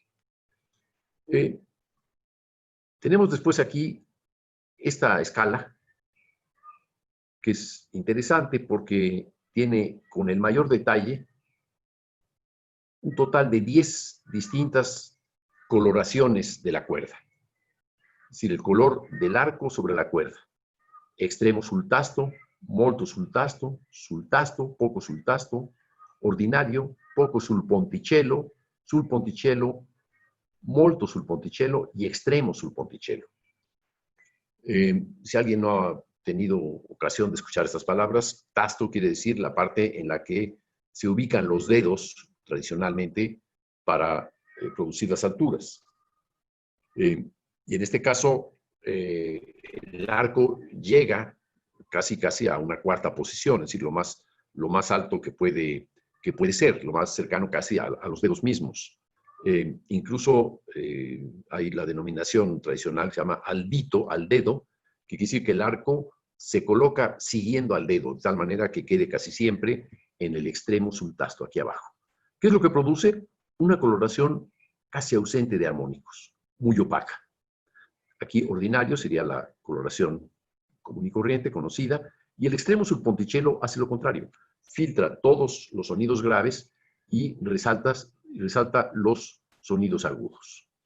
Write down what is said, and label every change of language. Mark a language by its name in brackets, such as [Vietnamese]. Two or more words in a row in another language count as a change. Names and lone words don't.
[Spanish] Tenemos después aquí esta escala, que es interesante porque tiene con el mayor detalle un total de 10 distintas coloraciones de la cuerda. Es decir, el color del arco sobre la cuerda. [Italian] Extremo sul tasto, molto sul tasto, poco sul tasto, ordinario, poco sul ponticello, molto sul ponticello y extremo sul ponticello. [Spanish] Si alguien no ha tenido ocasión de escuchar estas palabras, tasto quiere decir la parte en la que se ubican los dedos tradicionalmente para producir las alturas. Y en este caso, el arco llega casi a una cuarta posición, es decir, lo más alto que puede ser, lo más cercano casi a los dedos mismos. Incluso hay la denominación tradicional que se llama albito, al dedo, que quiere decir que el arco se coloca siguiendo al dedo, de tal manera que quede casi siempre en el extremo [Italian] sul tasto, [Spanish] aquí abajo. ¿Qué es lo que produce? Una coloración casi ausente de armónicos, muy opaca. Aquí ordinario sería la coloración común y corriente, conocida, y el extremo subponticello hace lo contrario. Filtra todos los sonidos graves y resalta los sonidos agudos.